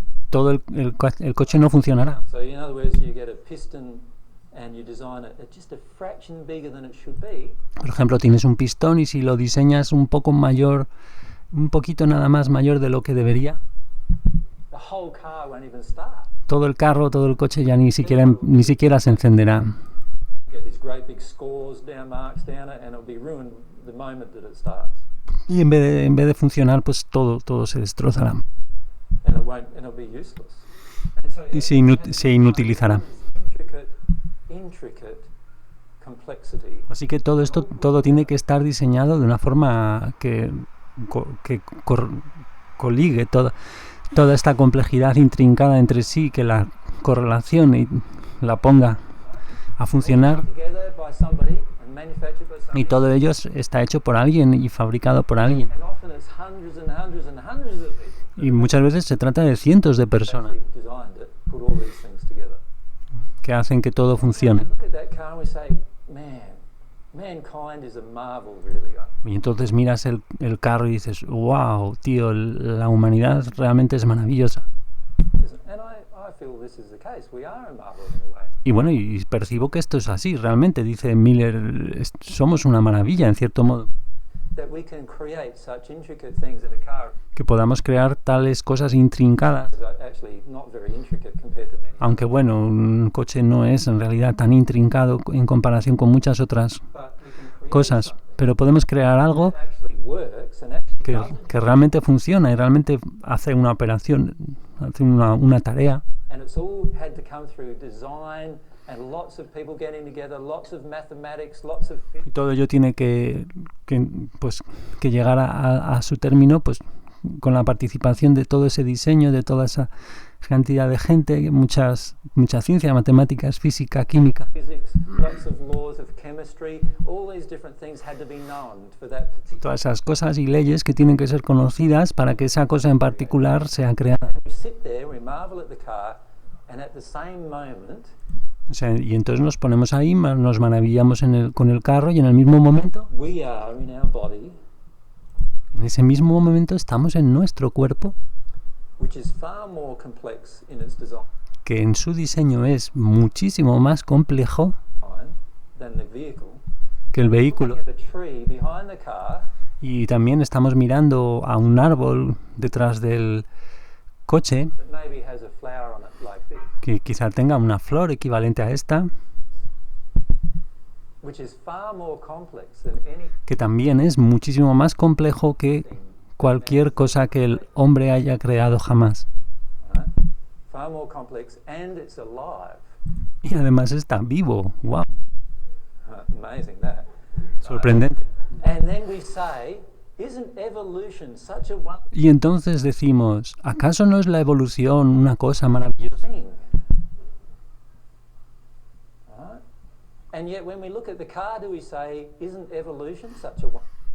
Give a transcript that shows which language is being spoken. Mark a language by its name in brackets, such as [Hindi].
[Spanish] todo el coche no funcionará. [English] So in other words, you get a piston and you design it at just a fraction bigger than it should be. [Spanish] Por ejemplo, tienes un pistón y si lo diseñas un poco mayor, un poquito nada más mayor de lo que debería, [English] The whole car won't even start. [Spanish] todo el carro, todo el coche ya ni siquiera se encenderá. [English] Get these great big scores down, marks down it, and it'll be ruined the moment that it starts. [Spanish] Y en vez de funcionar, pues todo se destrozará [English] And it won't, and it'll be useless. And so [Spanish] y se inutilizará. [English] intricate complexity. [Spanish] Así que todo tiene que estar diseñado de una forma que coligue toda esta complejidad intrincada entre sí, que la correlación y la ponga a funcionar. [English] Together by somebody and manufactured by somebody. [Spanish] Y todo ello está hecho por alguien y fabricado por alguien. [English] And often it's hundreds and hundreds and hundreds of people. [Spanish] Y muchas veces se trata de cientos de personas [English] Actually designed it, put all these things together. [Spanish] que hacen que todo funcione. [English] We look at that car and we say, man, mankind is a marvel, really. [Spanish] Y entonces miras el carro y dices, wow, tío, la humanidad realmente es maravillosa. [English] And I feel this is the case. We are a marvel in a way. [Spanish] Y bueno, y percibo que esto es así, realmente, dice Miller, somos una maravilla en cierto modo. [English] That we can create such intricate things in a car. [Spanish] Que podamos crear tales cosas intrincadas. [English] It's actually not very intricate compared to many. [Spanish] Aunque bueno, un coche no es en realidad tan intrincado en comparación con muchas otras [English] But we can create [Spanish] cosas, [English] something [Spanish] pero podemos crear algo [English] that actually works and actually does it. [Spanish] que realmente funciona y realmente hace una operación, hace una tarea. [English] And it's all had to come through design and lots of people getting together, lots of mathematics, lots of [Spanish] Y todo ello tiene que llegar a su término pues con la participación de todo ese diseño, de toda esa cantidad de gente, mucha ciencia, matemáticas, física, química. [English] physics, lots of laws of chemistry, all these different things had to be known for that particular. [Spanish] Todas esas cosas y leyes que tienen que ser conocidas para que esa cosa en particular sea creada. [English] We sit there, we marvel at the car, and at the same moment, [Spanish] O sea, y entonces nos ponemos ahí, nos maravillamos con el carro y en el mismo momento, [English] we are in our body, [Spanish] en ese mismo momento estamos en nuestro cuerpo, [English] which is far more complex in its design [Spanish] que en su diseño es muchísimo más complejo [English] than the vehicle. [Spanish] que el vehículo. [English] Looking at the tree behind the car, [Spanish] Y también estamos mirando a un árbol detrás del coche [English] that maybe has a flower on it like this, [Spanish] que quizá tenga una flor equivalente a esta, [English] which is far more complex than any [Spanish] que también es muchísimo más complejo que cualquier cosa que el hombre haya creado jamás. [English] right? Far more complex, and it's alive. [Spanish] Y además está vivo. ¡Wow! [English] Amazing that. [Spanish] Sorprendente. [English] And then we say, isn't evolution such a wonderful [Spanish] Y entonces decimos, ¿acaso no es la evolución una cosa maravillosa? [English] thing? Right? And yet when we look at the car, do we say, isn't evolution such a wonderful